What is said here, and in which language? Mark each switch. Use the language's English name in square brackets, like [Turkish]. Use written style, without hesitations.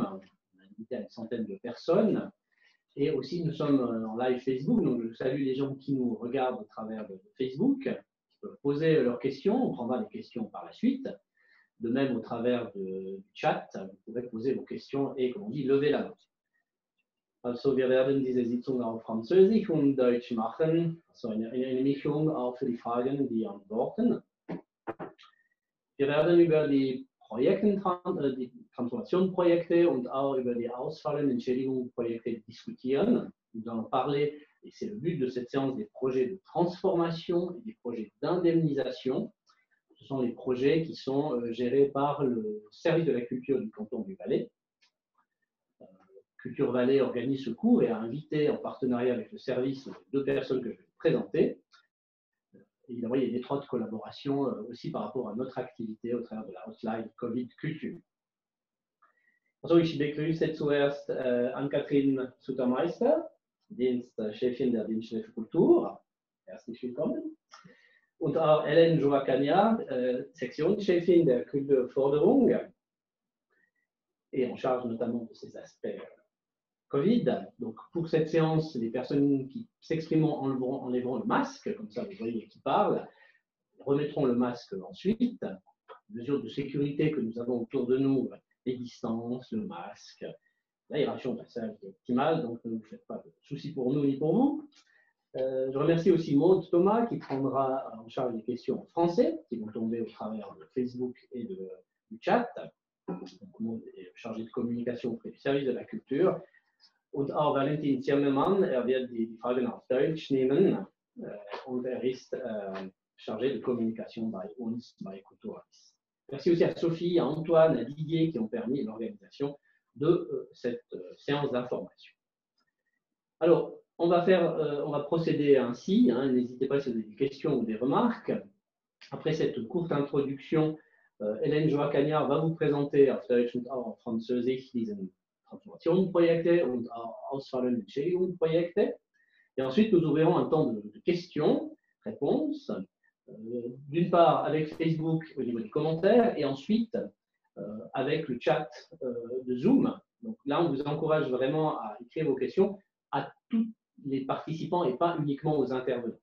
[French] On a invité à une centaine de personnes. Et aussi, nous sommes en live Facebook. Donc je salue les gens qui nous regardent au travers de Facebook, qui peuvent poser leurs questions. On prendra les questions par la suite. De même, au travers du chat, vous pourrez poser vos questions et, comme on dit, lever la main. [German] Also, wir werden diese Sitzung auf Französisch und Deutsch machen, also eine Mischung auch für die Fragen und die Antworten. Wir werden über die die Transformationsprojekte und auch über die ausfallenden Entschädigungsprojekte diskutieren. [French] Nous allons parler, et c'est le but de cette séance, des projets de transformation et des projets d'indemnisation. Ce sont les projets qui sont gérés par le service de la culture du canton du Valais. Culture Valais organise ce cours et a invité en partenariat avec le service deux personnes que je vais vous présenter. Évidemment, il y a une étroite collaboration aussi par rapport à notre activité au travers de la Hotline Covid Culture. [German] Also, ich begrüße zuerst Ann-Kathrin Sutermeister, Dienstchefin der Dienststelle für Kultur. Herzlich willkommen. Und auch Hélène Joacagna, Sektionschefin der Kulturförderung [French] et en charge notamment de ces aspects Covid. Donc, pour cette séance, les personnes qui s'exprimeront enlèveront le masque, comme ça vous voyez qui parlent, remettront le masque ensuite. Mesures de sécurité que nous avons autour de nous, les distances, le masque, l'aération de la salle est optimale, donc ne vous faites pas de soucis pour nous ni pour vous. Je remercie aussi Maud Thomas qui prendra en charge les questions en français qui vont tomber au travers de Facebook et du chat. Donc, Maud est chargée de communication auprès du service de la culture. [German] Und auch Valentin Zimmermann, wird die Fragen auf Deutsch nehmen und ist [French] chargé de communication [German] bei uns, bei Kulturalis. [French] Merci aussi à Sophie, à Antoine, à Didier qui ont permis l'organisation de cette séance d'information. Alors, on va procéder ainsi, hein, n'hésitez pas si vous avez des questions ou des remarques. Après cette courte introduction, Hélène Joacagna va vous présenter [German] auf Deutsch und auch auf Französisch diesen Transformationsprojekte und auch ausfallende Entschädigungsprojekte. [French] Et ensuite, nous ouvrirons un temps de questions, réponses, d'une part avec Facebook au niveau des commentaires et ensuite avec le chat de Zoom. Donc là, on vous encourage vraiment à écrire vos questions à tous les participants et pas uniquement aux intervenants.